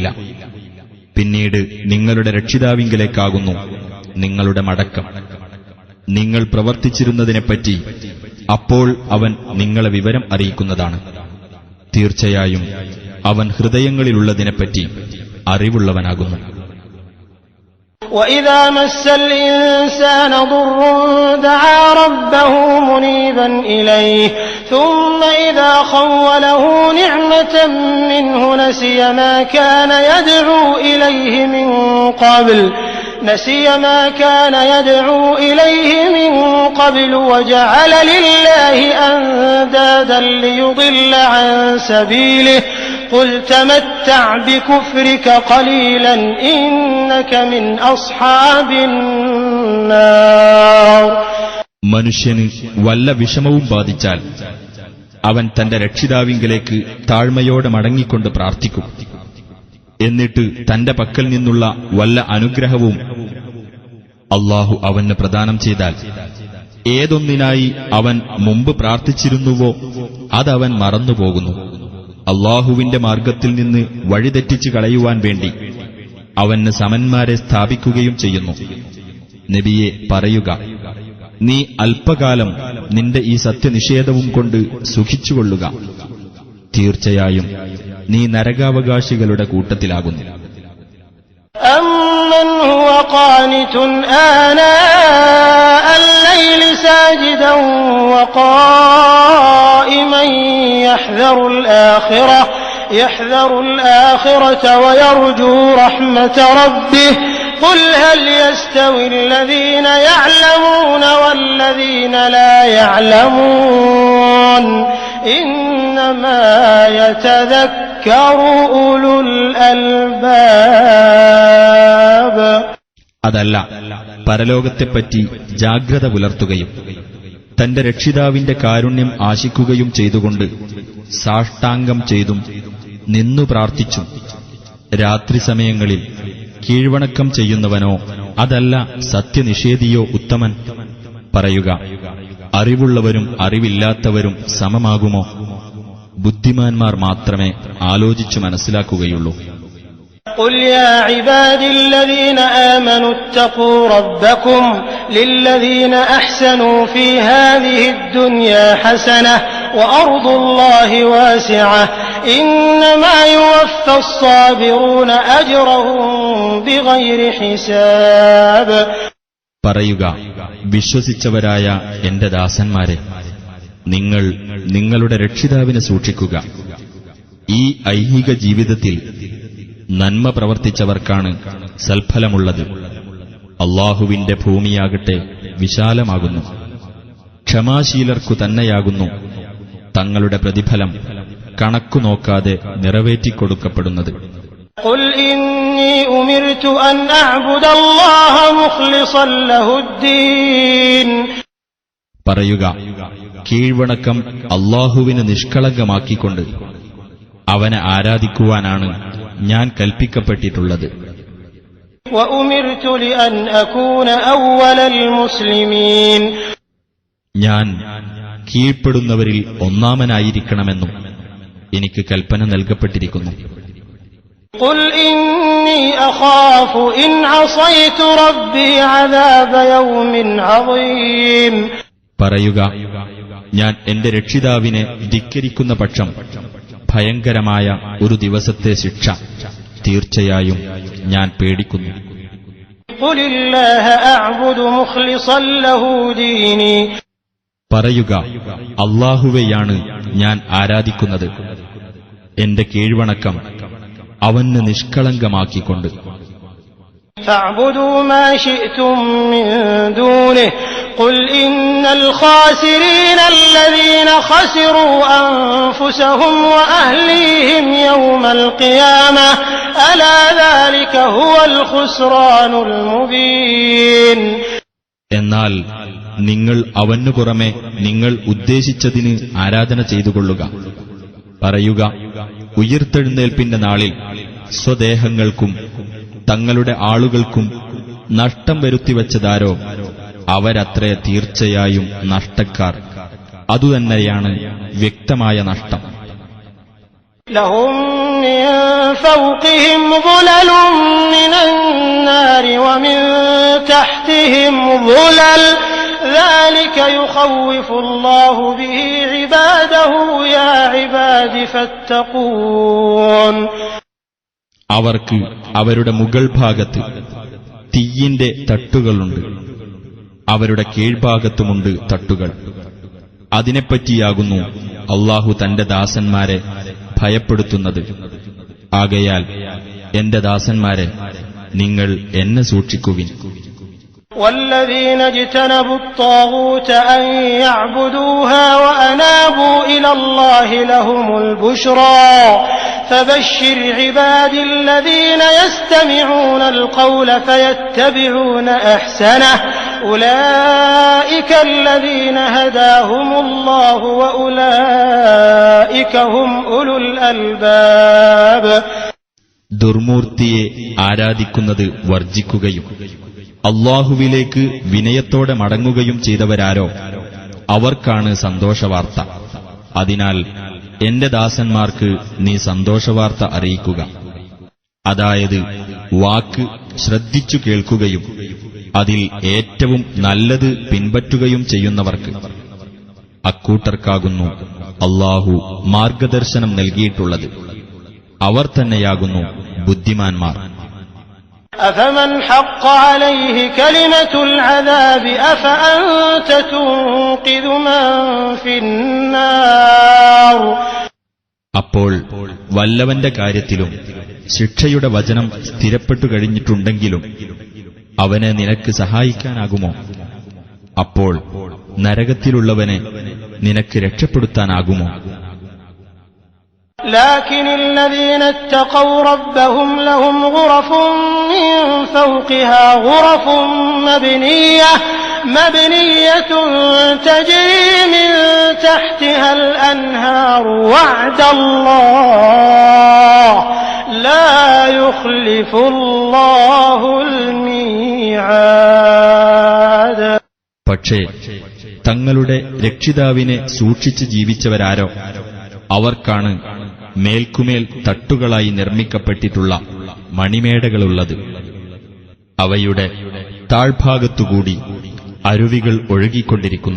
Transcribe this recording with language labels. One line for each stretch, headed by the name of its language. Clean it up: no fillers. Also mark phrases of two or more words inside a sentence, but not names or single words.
Malayalam: പിന്നീട് നിങ്ങളുടെ രക്ഷിതാവിങ്കലേക്കാകുന്നു നിങ്ങളുടെ മടക്കം. നിങ്ങൾ പ്രവർത്തിച്ചിരുന്നതിനെപ്പറ്റി അപ്പോൾ അവൻ നിങ്ങളെ വിവരം അറിയിക്കുന്നതാണ്. തീർച്ചയായും അവൻ ഹൃദയങ്ങളിലുള്ളതിനെപ്പറ്റി അറിവുള്ളവനാകുന്നു.
Arabic: وَإِذَا مَسَّ الْإِنسَانَ ضُرٌّ دَعَا رَبَّهُ مُنِيبًا إِلَيْهِ ثُمَّ إِذَا خَوَّلَهُ نِعْمَةً مِّنْهُ نَسِيَ مَا كَانَ يَدْعُو إِلَيْهِ مِن قَبْلُ وَجَعَلَ لِلَّهِ أَندَادًا لِّيُضِلَّ عَن سَبِيلِهِ قُلْ تَمَتَّعْ بِكُفْرِكَ قَلِيلًا إِنَّكَ مِنْ أَصْحَابِ النَّارِ.
Malayalam: മനുഷ്യന് വല്ല വിഷമവും ബാധിച്ചാൽ അവൻ തന്റെ രക്ഷിതാവിങ്കലേക്ക് താഴ്മയോടെ മടങ്ങിക്കൊണ്ട് പ്രാർത്ഥിക്കും. എന്നിട്ട് തന്റെ പക്കൽ നിന്നുള്ള വല്ല അനുഗ്രഹവും അല്ലാഹു അവന് പ്രദാനം ചെയ്താൽ ഏതൊന്നിനായി അവൻ മുമ്പ് പ്രാർത്ഥിച്ചിരുന്നുവോ അതവൻ മറന്നുപോകുന്നു. അല്ലാഹുവിന്റെ മാർഗ്ഗത്തിൽ നിന്ന് വഴിതെറ്റിച്ചു കളയുവാൻ വേണ്ടി അവന് സമന്മാരെ സ്ഥാപിക്കുകയും ചെയ്യുന്നു. നബിയെ പറയുക, നീ അല്പകാലം നിന്റെ ഈ സത്യനിഷേധവും കൊണ്ട് സുഖിച്ചുകൊള്ളുക. തീർച്ചയായും നീ നരകാവകാശികളുടെ കൂട്ടത്തിലാകുന്നു.
Arabic: أَمَّنْ هُوَ قَانِتٌ آنَاءَ اللَّيْلِ سَاجِدًا وَقَائِمًا يَحْذَرُ الْآخِرَةَ وَيَرْجُو رَحْمَةَ رَبِّهِ قُلْ هَلْ يَسْتَوِي الَّذِينَ يَعْلَمُونَ وَالَّذِينَ لَا يَعْلَمُونَ إِنَّمَا يَتَذَكَّرُ أُولُو الْأَلْبَابِ.
Malayalam: അതല്ല, പരലോകത്തെപ്പറ്റി ജാഗ്രത പുലർത്തുകയും തന്റെ രക്ഷിതാവിന്റെ കാരുണ്യം ആശിക്കുകയും ചെയ്തുകൊണ്ട് സാഷ്ടാംഗം ചെയ്തും നിന്നു പ്രാർത്ഥിച്ചും രാത്രി സമയങ്ങളിൽ കീഴ്വണക്കം ചെയ്യുന്നവനോ അതല്ല സത്യനിഷേധിയോ ഉത്തമൻ? പറയുക, അറിവുള്ളവരും അറിവില്ലാത്തവരും സമമാകുമോ? ബുദ്ധിമാന്മാർ മാത്രമേ ആലോചിച്ചു മനസ്സിലാക്കുകയുള്ളൂ.
Arabic: قُلْ يَا عِبَادِي الَّذِينَ آمَنُوا اتَّقُوا رَبَّكُمْ لِلَّذِينَ أَحْسَنُوا فِي هَٰذِهِ الدُّنْيَا حَسَنَةٌ وَأَرْضُ اللَّهِ وَاسِعَةٌ إِنَّمَا يُوَفَّى الصَّابِرُونَ أَجْرَهُم بِغَيْرِ حِسَابٍ.
Malayalam: പറയുക, വിശ്വസിച്ചവരായ എന്റെ ദാസന്മാരെ, നിങ്ങൾ നിങ്ങളുടെ രക്ഷിതാവിനെ സൂക്ഷിക്കുക. ഈ ഐഹിക ജീവിതത്തിൽ നന്മ പ്രവർത്തിച്ചവർക്കാണ് സൽഫലമുള്ളത്. അല്ലാഹുവിന്റെ ഭൂമിയാകട്ടെ വിശാലമാകുന്നു. ക്ഷമാശീലർക്കു തന്നെയാകുന്നു തങ്ങളുടെ പ്രതിഫലം കണക്കു നോക്കാതെ നിറവേറ്റിക്കൊടുക്കപ്പെടുന്നത്.
Arabic: قُلْ إِنِّي أُمِرْتُ أَنْ أَعْبُدَ اللَّهَ مُخْلِصًا لَهُ الدِّينَ.
Malayalam: പറയുക, കീഴ്വണക്കം അല്ലാഹുവിന് നിഷ്കളങ്കമാക്കിക്കൊണ്ട് അവനെ ആരാധിക്കുവാനാണ് ഞാൻ കൽപ്പിക്കപ്പെട്ടിട്ടുള്ളത്.
Arabic: وَأُمِرْتُ لِأَنْ أَكُونَ أَوَّلَ الْمُسْلِمِينَ.
Malayalam: ഞാൻ കീഴ്പ്പെടുന്നവരിൽ ഒന്നാമനായിരിക്കണമെന്നും എനിക്ക് കൽപ്പന നൽകപ്പെട്ടിരിക്കുന്നു.
Arabic: قُلْ إِنِّي أَخَافُ إِنْ عَصَيْتُ رَبِّي عَذَابَ يَوْمٍ عَظِيمٍ.
Malayalam: പറയുക, ഞാൻ എന്റെ രക്ഷിതാവിനെ ധിക്കരിക്കുന്ന പക്ഷം ഭയങ്കരമായ ഒരു ദിവസത്തെ ശിക്ഷ തീർച്ചയായും ഞാൻ പേടിക്കുന്നു.
Arabic: قل الله أعبد مخلصا له ديني
Malayalam: പറയുക, അല്ലാഹുവെയാണ് ഞാൻ ആരാധിക്കുന്നത്, എന്റെ കീഴ്വണക്കം അവന് നിഷ്കളങ്കമാക്കിക്കൊണ്ട്.
Arabic: فاعبدوا ما شئتم من دونه قل إن الخاسرين الذين خسروا أنفسهم وأهليهم يوم القيامة ألا ذلك هو الخسران المبين.
Malayalam: എന്നാൽ നിങ്ങൾ അവനു പുറമെ നിങ്ങൾ ഉദ്ദേശിച്ചതിന് ആരാധന ചെയ്തുകൊള്ളുക. പറയുക, ഉയിർത്തെഴുന്നേൽപ്പിന്റെ നാളിൽ സ്വദേഹങ്ങൾക്കും തങ്ങളുടെ ആളുകൾക്കും നഷ്ടം വരുത്തിവച്ചതാരോ അവരത്രേ തീർച്ചയായും നഷ്ടക്കാർ. അതുതന്നെയാണ് വ്യക്തമായ നഷ്ടം.
Arabic: لهم من فوقهم ظلل من النار ومن تحتهم ظلل ذلك يخوف الله به عباده يا عباد فاتقون.
Malayalam: അവർക്ക് അവരുടെ മുകൾ ഭാഗത്ത് തീയിന്റെ തട്ടുകളുണ്ട്, അവരുടെ കീഴ്ഭാഗത്തുമുണ്ട് തട്ടുകൾ. അതിനെപ്പറ്റിയാകുന്നു അല്ലാഹു തന്റെ ദാസന്മാരെ ഭയപ്പെടുത്തുന്നത്. ആകയാൽ എന്റെ ദാസന്മാരെ, നിങ്ങൾ എന്നെ സൂക്ഷിക്കുവിൻ.
Arabic: والذين اجتنبوا الطاغوت أن يعبدوها وأنابوا إلى الله لهم البشرى فبشر عبادي الذين يستمعون القول فيتبعون أحسنه أولئك الذين هداهم الله وأولئك هم أولو الألباب.
Malayalam: ദുർമൂർത്തിയെ ആരാധിക്കുന്നത് വർജിക്കുകയും അല്ലാഹുവിലേക്ക് വിനയത്തോടെ മടങ്ങുകയും ചെയ്തവരാരോ അവർക്കാണ് സന്തോഷവാർത്ത. അതിനാൽ എന്റെ ദാസന്മാർക്ക് നീ സന്തോഷവാർത്ത അറിയിക്കുക. അതായത് വാക്ക് ശ്രദ്ധിച്ചു കേൾക്കുകയും അതിൽ ഏറ്റവും നല്ലത് പിൻപറ്റുകയും ചെയ്യുന്നവർക്ക്. അക്കൂട്ടർക്കാകുന്നു അല്ലാഹു മാർഗദർശനം നൽകിയിട്ടുള്ളത്. അവർ തന്നെയാകുന്നു ബുദ്ധിമാന്മാർ.
Arabic: أفمن حق عليه كلمة العذاب أفأنت تنقذ من في النار.
Malayalam: അപ്പോൾ വല്ലവന്റെ കാര്യത്തിലും ശിക്ഷയുടെ വചനം സ്ഥിരപ്പെട്ടു കഴിഞ്ഞിട്ടുണ്ടെങ്കിലും അവനെ നിനക്ക് സഹായിക്കാനാകുമോ? അപ്പോൾ നരകത്തിലുള്ളവനെ നിനക്ക് രക്ഷപ്പെടുത്താനാകുമോ?
Arabic: لكن الذين اتقوا ربهم لهم غرف من فوقها غرف مبنية تجري من تحتها الأنهار وعد الله لا يخلف الله الميعاد.
Malayalam: പക്ഷേ തങ്ങളുടെ രക്ഷിതാവിനെ സൂക്ഷിച്ച് ജീവിച്ചവരാരോ അവർക്കാണ് മേൽക്കുമേൽ തട്ടുകളായി നിർമ്മിക്കപ്പെട്ടിട്ടുള്ള മണിമേടകളുള്ളത്. അവയുടെ താഴ്ഭാഗത്തുകൂടി അരുവികൾ ഒഴുകിക്കൊണ്ടിരിക്കുന്നു.